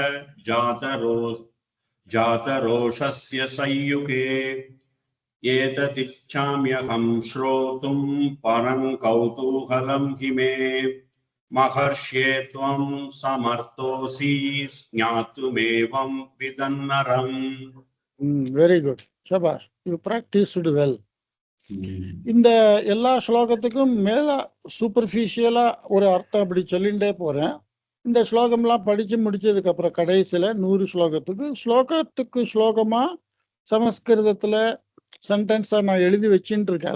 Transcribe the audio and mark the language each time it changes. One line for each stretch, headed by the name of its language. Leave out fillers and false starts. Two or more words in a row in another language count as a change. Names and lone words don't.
Sanskrit: जातरोषस्य संयुगे एतदिच्छाम्यहं श्रोतुं परं कौतूहलं हि मे महर्षे त्वं समर्थोऽसि ज्ञातुमेवं विधन्नरम्.
English: very good, shabash, you practised well.
Tamil: இந்த எல்லா ஸ்லோகத்துக்கும் மேல சூப்பர்ஃபிஷியலா ஒரு அர்த்தம் அப்படி சொல்லிகிட்டே போறேன். இந்த ஸ்லோகம்லாம் படிச்சு முடிச்சதுக்கு அப்புறம் கடைசியில 100 ஸ்லோகத்துக்கு ஸ்லோகமா சமஸ்கிருதத்துல சென்டென்ஸா நான் எழுதி வச்சுட்டு இருக்கேன்.